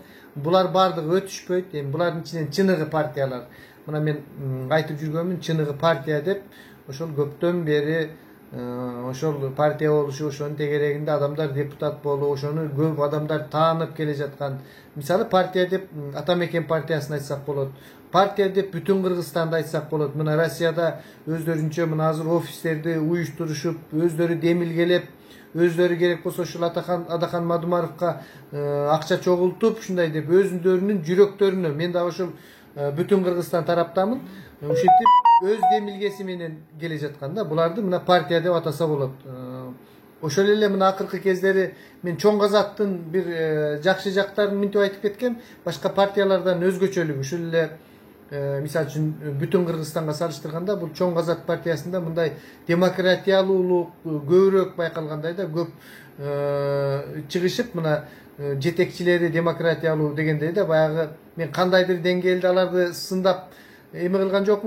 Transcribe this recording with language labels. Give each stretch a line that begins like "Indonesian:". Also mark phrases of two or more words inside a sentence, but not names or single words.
Kyrgyz: Булар баардыгы өтүшпөйт. Эми булардын ичинен чыныгы партиялар, мына мен айтып жүргөнмүн, чыныгы партия деп, ошол көптөн бери ошол партия болушу, ошонун тегерегинде адамдар депутат болуп, ошону көп адамдар таанып келе жаткан. Мисалы партия деп Атамекен партиясын айтсак болот. Партия деп бүтүн Кыргызстанды айтсак болот. Мына Россияда өздөрүнчө мына азыр офистерди уюштурушуп, өздөрү демилгелеп, өздөрү керек болсо ушул Адакан Мадумаровго акча чогултуп ушундай деп özүндөрүнүн жүрөктөрүнө мен да ошол бүтүн Кыргызстан тараптамын ушинтип өз демилгеси менен келе жаткан да буларды мына партия деп атаса болот. Ошол эле мына акыркы кездери мен чоң казаттын бир жакшы жактарын мынтип айтып кеткем. Башка партиялардан өзгөчөлүгү ушул эле мисалы үчүн бүтүн Кыргызстанга салыштырганда бул чоң казат партиясында мындай демократиялуулук көбүрөөк байкалгандай да, көп чыгышып мына жетекчилери демократиялуу дегендей да, баягы мен кандайдыр деңгээлде аларды сындап эме кылган жокмун.